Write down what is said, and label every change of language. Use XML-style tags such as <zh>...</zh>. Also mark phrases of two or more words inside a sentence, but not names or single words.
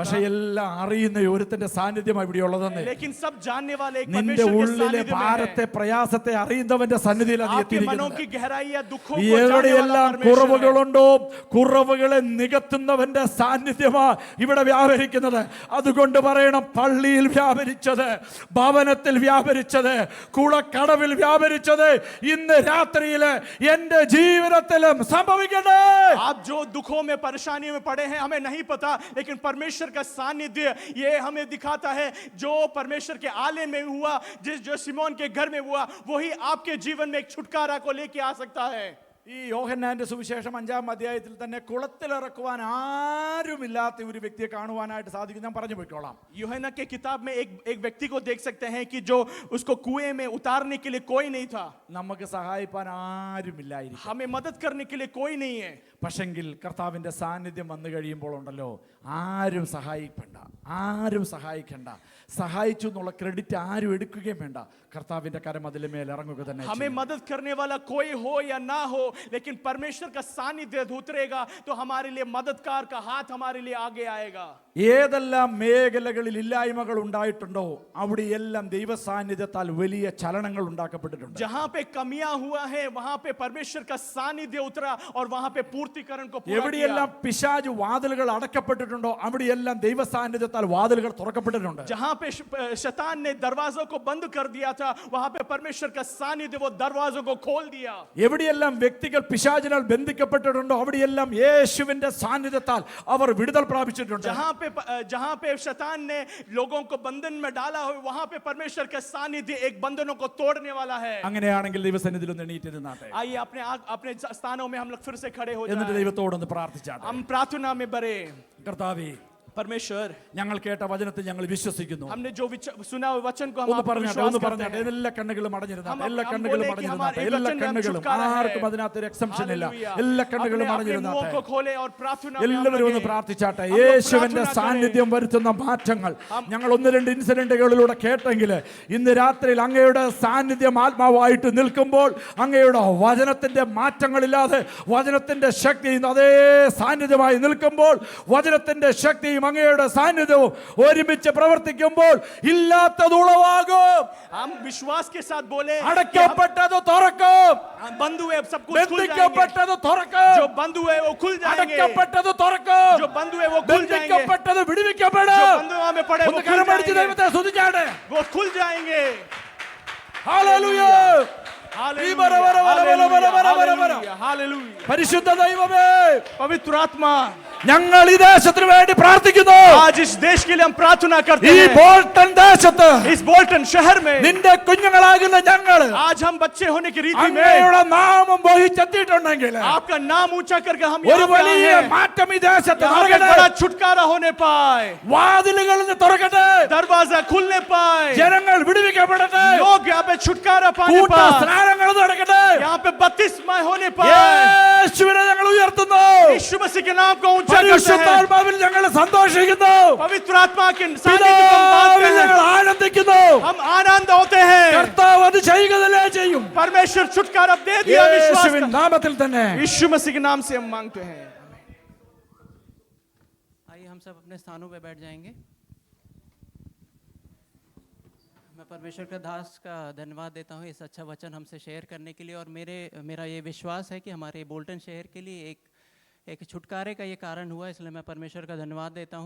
<ml>പക്ഷെ</ml> <hi>पता,</hi> <ml>എല്ലാം അറിയുന്ന ഒരുത്തന്റെ സാന്നിധ്യം ഇവിടെ ഉള്ളതെന്ന്.</ml> <hi>लेकिन सब जानने वाले एक</hi> <ml>നിന്റെ</ml> <hi>परमेश्वर के</hi> <ml>ഉള്ളിലെ</ml> <hi>सानिध्य में</hi> <ml>ഭാരത്തെ</ml> <hi>है.</hi> <ml>പ്രയാസത്തെ അറിയുന്നവന്റെ സന്നിധിയിലാണ് നീ</ml> <hi>आपके मनों</hi> <ml>എത്തിയിരിക്കുന്നത്.</ml> <hi>की गहराई या दुखों को जानने वाला</hi> <ml>എവിടെയെല്ലാം</ml> <hi>परमेश्वर है.</hi> <ml>കുറവുകളുണ്ടോ കുറവുകളെ നികത്തുന്നവന്റെ സാന്നിധ്യമാ ഇവിടെ വ്യാപരിക്കുന്നത്. അതുകൊണ്ട് പറയണം, പള്ളിയിൽ വ്യാപരിച്ചത്, ഭവനത്തിൽ വ്യാപരിച്ചത്, കുളക്കടവിൽ വ്യാപരിച്ചത് ഇന്ന് രാത്രിയിൽ എന്റെ ജീവിതത്തിലും സംഭവിക്കട്ടെ.</ml> <hi>आप जो दुखों में परेशानियों में पड़े हैं हमें नहीं पता, लेकिन परमेश्वर का सानिध्य ये हमें दिखाता है. जो परमेश्वर के आलय में हुआ, जो सिमोन के घर में हुआ, वही आपके जीवन में एक छुटकारा को लेके आ सकता है.</hi> <ml>ഈ യോഹന്നാന്റെ സുവിശേഷം 5-ാം അധ്യായത്തിൽ തന്നെ കുളത്തിലിറക്കുവാൻ ആരുമില്ലാത്ത ഒരു വ്യക്തിയെ കാണുവാനായിട്ട് സാധിക്കും. ഞാൻ പറഞ്ഞു പോയിക്കോളാം.</ml> <hi>यूहन्ना के किताब में एक व्यक्ति को देख सकते हैं कि जो उसको कुएं में उतारने के लिए कोई नहीं था.</hi> <ml>നമുക്ക് സഹായിപ്പാൻ ആരുമില്ലായിരിക്കും,</ml> <hi>हमें मदद करने के लिए कोई नहीं है.</hi> <ml>പക്ഷെങ്കിൽ കർത്താവിന്റെ സാന്നിധ്യം വന്നു കഴിയുമ്പോൾ ഉണ്ടല്ലോ, ആരും സഹായിക്കണ്ട, ആരും സഹായിക്കണ്ട, സഹായിച്ചു എന്നുള്ള ക്രെഡിറ്റ് ആരും എടുക്കുകയും വേണ്ട. കർത്താവിന്റെ കരം അതിലെ മേൽ ഇറങ്ങുക തന്നെ.</ml> <hi>हमें मदद करने वाला कोई हो या ना हो, लेकिन परमेश्वर का सानिध्य उतरेगा तो हमारे लिए मददगार का हाथ हमारे लिए आगे आएगा.</hi> <ml>ഏതെല്ലാം മേഖലകളിൽ ഇല്ലായ്മകൾ ഉണ്ടായിട്ടുണ്ടോ അവിടെയെല്ലാം ദൈവ സാന്നിധ്യത്താൽ വലിയ ചലനങ്ങൾ ഉണ്ടാക്കപ്പെട്ടിട്ടുണ്ട്.</ml> <hi>जहां पे कमियां हुआ है वहां पे परमेश्वर का सानिध्य उतरा और वहां पे पूर्तिकरण को पूरा किया.</hi> <ml>എവിടെയെല്ലാം പിശാച് വാതിലുകൾ അടക്കപ്പെട്ടിട്ടുണ്ടോ അവിടെയെല്ലാം ദൈവ സാന്നിധ്യത്താൽ ദൈവത്താൽ വാതിലുകൾ തുറക്കപ്പെട്ടിട്ടുണ്ട്.</ml> <hi>जहां पे शैतान ने दरवाजों को बंद कर दिया था, वहां पे परमेश्वर का सानिध्य वो दरवाजों को खोल दिया.</hi> <ml>എവിടെയെല്ലാം വ്യക്തികൾ പിശാചിനാൽ ബന്ധിക്കപ്പെട്ടിട്ടുണ്ടോ അവിടെയെല്ലാം യേശുവിന്റെ സാന്നിധ്യത്താൽ അവർ വിടുതൽ പ്രാപിച്ചിട്ടുണ്ട്.</ml> <hi>जहां पे शैतान ने लोगों को बंधन में डाला हो, वहां पे परमेश्वर का सानिध्य एक बंधनों को तोड़ने वाला है.</hi> <ml>അങ്ങനെയാണെങ്കിൽ ദൈവസന്നിധിയിൽ ഒന്ന് എണീറ്റ് നിന്നാട്ടെ.</ml> <hi>आइए अपने स्थानों में हम लोग फिर से खड़े हो</hi> <ml>എന്നിട്ട്</ml> <hi>जाएं.</hi> <ml>ദൈവത്തോടൊന്ന് പ്രാർത്ഥിച്ചാട്ടെ.</ml> <hi>हम प्रार्थना में बढ़े.</hi> <ml>കർത്താവേ,</ml> <hi>परमेश्वर,</hi> <ml>ഞങ്ങൾ കേട്ട വചനത്തെ ഞങ്ങൾ വിശ്വസിക്കുന്നു.</ml> <hi>हमने जो सुना हुआ वचन को हम</hi> <ml>ഒന്ന്</ml> <hi>आप पर</hi> <ml>പറഞ്ഞാട്ടെ,</ml> <hi>विश्वास</hi> <ml>ഒന്ന്</ml> <hi>करते</hi> <ml>പറഞ്ഞാട്ടെ.</ml> <hi>हैं.</hi> <ml>എല്ലാ കണ്ണുകളും അടഞ്ഞിരുന്നാട്ടെ.</ml> <hi>हम</hi> <ml>എല്ലാ</ml> <hi>बोले</hi> <ml>കണ്ണുകളും</ml> <hi>कि</hi> <ml>അടഞ്ഞിരുന്നാട്ടെ.</ml> <hi>हमारे</hi> <ml>എല്ലാ</ml> <hi>वचन में हम</hi> <ml>കണ്ണുകളും</ml> <hi>छुटकारा है.</hi> <ml>ആർക്കും അതിനകത്ത് ഒരു എക്സംഷൻ ഇല്ല.</ml> <hi>हालेलुया.</hi> <ml>എല്ലാ കണ്ണുകളും</ml> <hi>अपने मुंह</hi> <ml>അടഞ്ഞിരുന്നാട്ടെ.</ml> <hi>को खोले और प्रार्थना में हम</hi> <ml>എല്ലാവരും ഒന്ന്</ml> <hi>लगे.</hi> <ml>പ്രാർത്ഥിച്ചാട്ടെ.</ml> <hi>हम लोग</hi> <ml>യേശുവിന്റെ</ml> <hi>प्रार्थना</hi> <ml>സാന്നിധ്യം വരുത്തുന്ന മാറ്റങ്ങൾ ഞങ്ങൾ ഒന്ന് രണ്ട് ഇൻസിഡന്റുകളിലൂടെ കേട്ടെങ്കിൽ ഇന്ന് രാത്രിയിൽ അങ്ങയുടെ സാന്നിധ്യം ആത്മാവായിട്ട് നിൽക്കുമ്പോൾ അങ്ങയുടെ വചനത്തിന്റെ മാറ്റങ്ങളില്ലാതെ വചനത്തിന്റെ ശക്തിയും അതേ സാന്നിധ്യമായി നിൽക്കുമ്പോൾ വചനത്തിന്റെ ശക്തിയും അങ്ങയുടെ സാന്നിധ്യവും ഒരുമിച്ച് പ്രവർത്തിക്കുമ്പോൾ ഇല്ലാത്തത് ഉളവാകും.</ml> <hi>हम विश्वास के साथ बोले,</hi> <ml>അടയ്ക്കപ്പെട്ടത് തുറക്കും.</ml> <hi>बंद हुए सब कुछ खुल जाएंगे.</hi> <ml>ബന്ധിക്കപ്പെട്ടത് തുറക്കും.</ml> <hi>जो बंद हुए वो खुल जाएंगे.</hi> <ml>അടയ്ക്കപ്പെട്ടത് തുറക്കും.</ml> <hi>जो बंद हुए वो खुल जाएंगे.</hi> <ml>ബന്ധിക്കപ്പെട്ടത് വിടുവിക്കപ്പെടും.</ml> <hi>जो बंधुआ में पड़े वो</hi> <ml>ഒന്ന്</ml> <hi>खुल</hi> <ml>കരമടിച്ച്</ml> <hi>जाएंगे.</hi> <ml>ദൈവത്തെ സ്തുതിച്ചാട്ടെ.</ml> <hi>वो खुल जाएंगे.</hi> <ml>ഹല്ലേലൂയ.</ml> <hi>हालेलुया.</hi> <ml>പരിശുദ്ധ ദൈവമേ,</ml> <hi>पवित्र आत्मा,</hi> <ml>ഞങ്ങൾ ഈ ദേശത്തിന് വേണ്ടി പ്രാർത്ഥിക്കുന്നു.</ml> <hi>आज इस देश के लिए हम प्रार्थना करते</hi> <ml>ഈ</ml> <hi>हैं.</hi> <ml>ബോൾട്ടൺ ദേശത്ത്</ml> <hi>इस बोल्टन शहर में</hi> <ml>നിന്റെ കുഞ്ഞുങ്ങളാകുന്ന ഞങ്ങൾ</ml> <hi>आज हम बच्चे होने की रीति में</hi> <ml>അങ്ങയുടെ നാമം വഹിച്ചെത്തിയിട്ടുണ്ടെങ്കിൽ</ml> <hi>आपका नाम ऊंचा करके हम</hi> <ml>ഒരു</ml> <hi>यहाँ पे आए</hi> <ml>വലിയ</ml> <hi>हैं.</hi> <ml>മാറ്റം ഈ ദേശത്ത്</ml> <hi>यहाँ पे</hi> <ml>നടക്കട്ടെ.</ml> <hi>बड़ा छुटकारा होने पाए,</hi> <ml>വാതിലുകൾ തുറക്കട്ടെ.</ml> <hi>दरवाजा खुलने पाए,</hi> <ml>ജനങ്ങൾ വിടുവിക്കപ്പെടട്ടെ.</ml> <hi>लोग यहाँ पे छुटकारा पाने</hi> <ml>കൂട്ട</ml> <hi>पाए,</hi> <ml>സ്നാനങ്ങൾ നടക്കട്ടെ.</ml> <hi>यहाँ पे बपतिस्मा होने पाए.</hi> <ml>യേശുവിനെ ഞങ്ങൾ ഉയർത്തുന്നു.</ml> <hi>यीशु मसीह के नाम को ऊंचा करते हैं.</hi> <ml>പരിശുദ്ധാത്മാവിൽ ഞങ്ങൾ സന്തോഷിക്കുന്നു.</ml> <hi>पवित्र आत्मा के सानिध्य को हम पाते</hi> <ml>പിതാവിൽ</ml> <hi>हैं.</hi> <ml>ഞങ്ങൾ ആനന്ദിക്കുന്നു.</ml> <hi>हम आनंद होते हैं.</hi> <ml>കർത്താവ് അത് ചെയ്യുക തന്നെ ചെയ്യും.</ml> <hi>परमेश्वर छुटकारा दे दिया. विश्वास</hi> <ml>യേശുവിൻ നാമത്തിൽ തന്നെ.</ml> <hi>यीशु मसीह के नाम से हम मांगते हैं. आइए हम सब अपने स्थानों पे बैठ जाएंगे. मैं परमेश्वर का दास का धन्यवाद देता हूँ इस अच्छा वचन हमसे शेयर करने के लिए. और मेरा ये विश्वास है कि हमारे बोल्टन शहर के लिए एक छुटकारे का ये कारण हुआ, इसलिए मैं परमेश्वर का धन्यवाद देता हूँ.</hi>